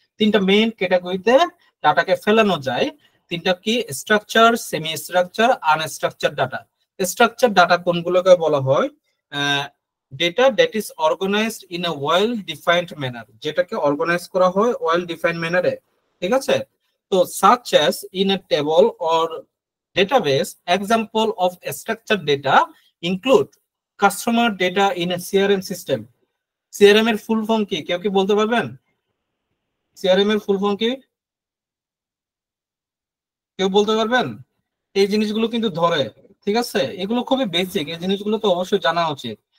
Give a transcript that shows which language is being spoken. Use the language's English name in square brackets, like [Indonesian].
[Bangla] 3টা মেইন ক্যাটাগরিতে ডাটাকে ফেলানো যায়। 3টা কি, structure, semi structure, unstructured data. Structure data কোনগুলোকে বলা হয়? [English] data that is organized in a well defined manner, [Bangla] যেটাকে অর্গানাইজ করা হয় ওয়েল ডিফাইন্ড ম্যানারে। ঠিক আছে, তো [English] such as in a table or database. Example of structured data include customer data in a CRM system. [Bangla] CRM এর full form কি, কেউ কি বলতে পারবেন? CRM এর ফুল ফর্ম কি কেউ বলতে পারবেন? এই জিনিসগুলো কিন্তু ধরে, ঠিক আছে, এগুলো খুবই বেসিক, এই জিনিসগুলো তো অবশ্যই জানা উচিত।